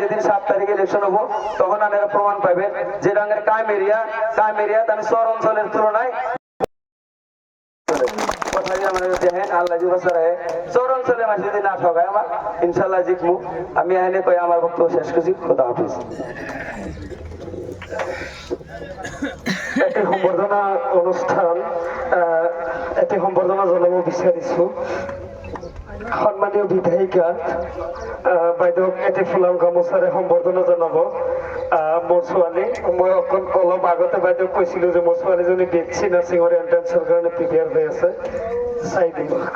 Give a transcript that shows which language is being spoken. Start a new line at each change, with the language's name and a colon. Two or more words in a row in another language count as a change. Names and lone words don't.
Bangla: যেদিন 7 তারিখে ইলেকশন হবো তখন আপনারা প্রমাণ পাবেন যে রঙের কাম এরিয়া আমি শহর অঞ্চলের তুলনায় ইনশাল্লাহ জিতমু। আমি এখানে কই আমার বক্তব্য শেষ করছি। খোদা হাফেজ।
Assamese: এটি সম্বর্ধনা অনুষ্ঠান, এটি সম্বর্ধনা জনাব বিচাৰিছো সন্মানীয় বিধায়িকা বাইদেউক এটি ফুলাম গামোচাৰে সম্বৰ্ধনা জনাব। মোৰ ছোৱালী, মই অলপ আগতে বাইদেউক কৈছিলো যে মোৰ ছোৱালীজনী
English: BSc nursing-ৰ entrance-ৰ
Assamese: কাৰণে প্ৰিপেয়াৰ হৈ আছে, চাই দিব।